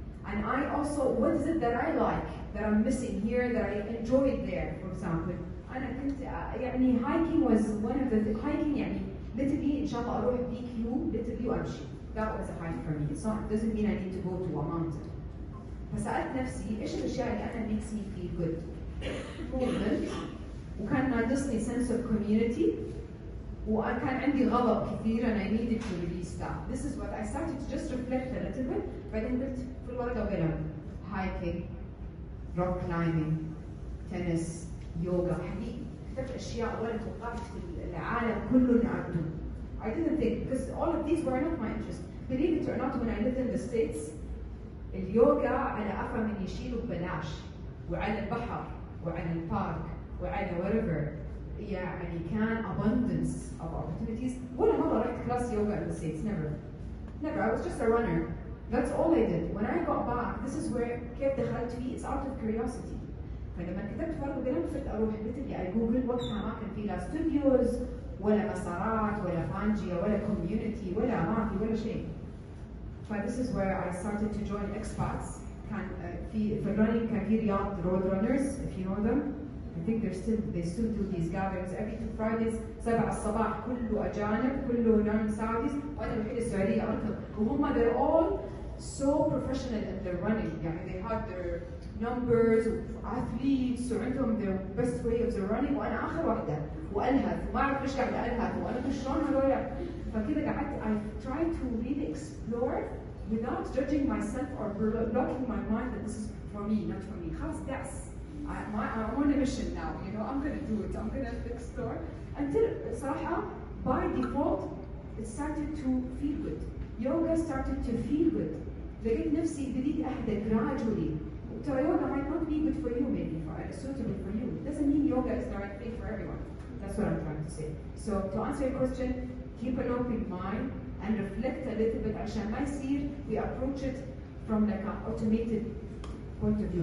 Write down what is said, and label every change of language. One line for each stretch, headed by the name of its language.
English: And I also, what is it that I like, that I'm missing here, that I enjoyed there, for example.
Arabic: أنا كنت يعني
English: hiking was one of the hiking
Arabic: يعني literally إن شاء الله أروح BQ literally وأمشي.
English: That was a hike for me. So it doesn't mean I need to go to a mountain.
Arabic: فسألت نفسي إيش الأشياء اللي أنا
English: makes me feel good. movement,
Arabic: وكان ناقصني
English: sense of community,
Arabic: وكان عندي غضب كثير
English: and I needed to release that. This is what I started to just reflect a little bit.
Arabic: بعدين قلت في الورقة وقلم
English: hiking, rock climbing, tennis, yoga.
Arabic: حقيقي كتبت أشياء ولا توقعت في العالم كله إني أعمل.
English: I didn't think because all of these were not my interest. Believe it or not, when I lived in the States,
Arabic: اليوغا على قفا من يشيله ببلاش, وعلى البحر, وعلى البارك, وعلى
English: whatever.
Arabic: يعني كان
English: abundance of opportunities.
Arabic: ولا مرة رحت
English: class yoga in the States, never. Never, I was just a runner. That's all I did. When I got back, this is where
Arabic: كيف دخلت فيه,
English: it's out of curiosity.
Arabic: فلما كتبت ورقة وقلم صرت أروح literally
English: I Google
Arabic: وقتها ما كان في لا studios ولا مسارات ولا فانجيا ولا community ولا ما في ولا شيء.
English: This is where I started to join expats. كان في running كان في رياض road runners, if you know them. I think they still do these gatherings every 2 Fridays 7 الصباح,
Arabic: كله أجانب,
English: كله non-Saudis,
Arabic: وأنا الوحيدة السعودية أركض.
English: وهم they're all so professional in their running.
Arabic: يعني
English: they had their numbers, athletes,
Arabic: وعندهم
English: their best way of their running,
Arabic: وأنا آخر واحدة وألهث وما أعرف ليش قاعدة ألهث وأنا شلون هذول. فكذا قعدت
English: I tried to really explore without judging myself or blocking my mind that this is for me, not for me. خلاص that's I'm on a mission now, you know, I'm going to do it, I'm going to explore. Until, صراحة, by default, it started to feel good. Yoga started to feel good.
Arabic: لقيت نفسي بديت أهدى gradually.
English: So yoga might not be good for you, maybe, suitable for you. It doesn't mean yoga is the right thing for everyone. That's what I'm trying to say. So to answer your question, keep an open mind and reflect a little bit
Arabic: عشان ما يصير
English: we approach it from like an automated point of view.